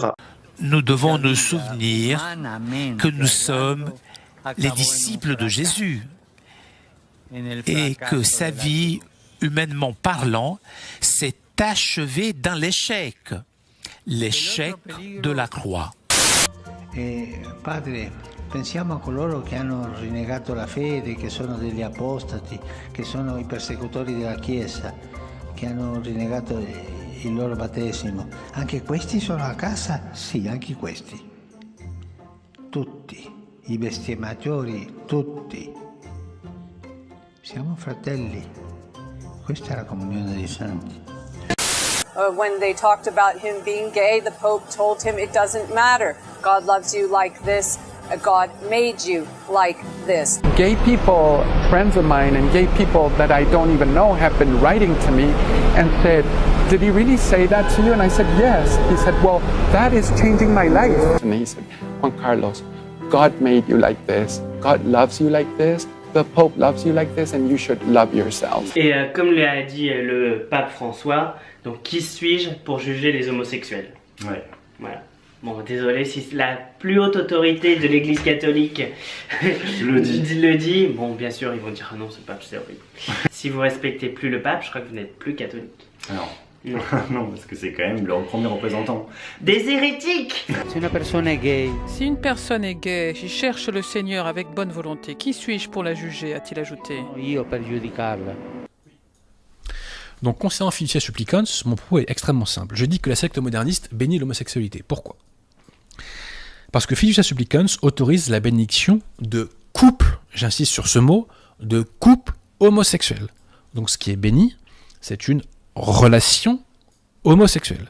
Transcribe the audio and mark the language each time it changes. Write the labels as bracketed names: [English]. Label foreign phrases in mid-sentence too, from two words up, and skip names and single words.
[French] Nous devons nous souvenir que nous sommes les disciples de Jésus et que sa vie, humainement parlant, s'est achevée dans l'échec de la croix. [Italian] Padre, pensiamo a coloro che hanno rinnegato la fede, che sono degli apostati, che sono i persecutori della Chiesa, che hanno rinnegato il loro battesimo. Anche questi sono a casa? Sì, anche questi. Tutti. i bestemmatori, tutti. Siamo fratelli. Questa è la comunione dei santi. [English] When they talked about him being gay, the Pope told him it doesn't matter. God loves you like this. God made you like this. Gay people, friends of mine, and gay people that I don't even know have been writing to me and said, did he really say that to you? And I said, yes. He said, well, that is changing my life. And he said, Juan Carlos, God made you like this. God loves you like this. The Pope loves you like this, and you should love yourself. [French] Et comme l'a dit le pape François, donc qui suis-je pour juger les homosexuels? Ouais. Voilà. Bon, désolé si la plus haute autorité de l'Église catholique le dit. Bon, bien sûr, ils vont dire ah non, ce pape, c'est horrible. Si vous respectez plus le pape, je crois que vous n'êtes plus catholique. Non. Non, parce que c'est quand même leur premier représentant. Des hérétiques! Si une personne est gay. Si une personne est gay, j'y cherche le Seigneur avec bonne volonté. Qui suis-je pour la juger, a-t-il ajouté? [Italian] Io per giudicarla. [French] Donc, concernant Fiducia Supplicans, mon propos est extrêmement simple. Je dis que la secte moderniste bénit l'homosexualité. Pourquoi? Parce que Fiducia Supplicans autorise la bénédiction de couples, j'insiste sur ce mot, de couples homosexuels. Donc, ce qui est béni, c'est une relation homosexuelle.